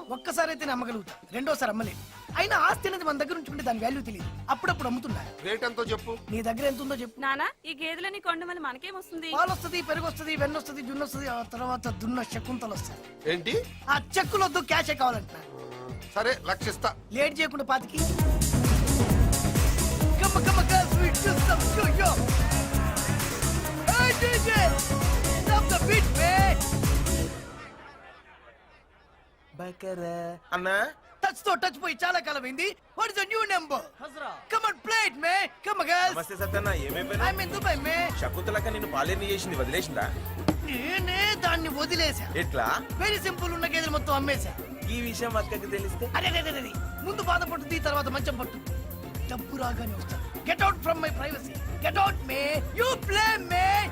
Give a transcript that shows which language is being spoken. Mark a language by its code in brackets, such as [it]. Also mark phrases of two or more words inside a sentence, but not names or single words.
[te] ఒక్కసారి అయితే అమ్మగలుగుతా, రెండోసారి అమ్మలేదు. అయినా ఆస్తి అనేది మన దగ్గర ఉంచుకుంటే దాని వాల్యూ తెలియదు. అప్పుడప్పుడు అమ్ముతున్నా. రేట్ ఎంతో చెప్పు. నీ దగ్గర ఎంత ఉందో చెప్పు. నానా, ఈ గేదెలని కొండ వల్ల మనకేం వస్తుంది? పాలు వస్తుంది, పెరుగు వస్తుంది, వెన్న వస్తుంది, జున్ను వస్తుంది, ఆ తర్వాత దున్న శకుంతలు వస్తాయి. ఏంటి? ఆ చెక్కులు వద్దు, క్యాషే కావాలంటున్నా. సరే, లక్షిస్తా. లేట్ చేయకుండా పాతికి. [en] Come on, come on, girls, we do some yo-yo. Hey, DJ, stop the beat, man. [te] బకరా అన్నా టచ్ తో టచ్ పోయి చాలా కాలం అయింది. [en] What is the new number? Come on, play it, man. Come on, girls. [te] నమస్తే సత్యన్న, ఏమేం [en] I'm in Dubai, man. [te] శకుంతలక్క నిన్ను పాలేర్ని చేసింది వదిలేసిందా? నేనే దాన్ని వదిలేసా. ఎట్లా? [en] very simple, [te] ఉన్న గేదెలు మొత్తం అమ్మేశా. ఈ విషయం అక్కకి తెలిస్తే? అరే ముందు బాధపడుతుంది, తర్వాత మంచం పట్టు. డబ్బు రాగానే వస్తా. [en] Get out from my privacy. Get out, man. You play, man.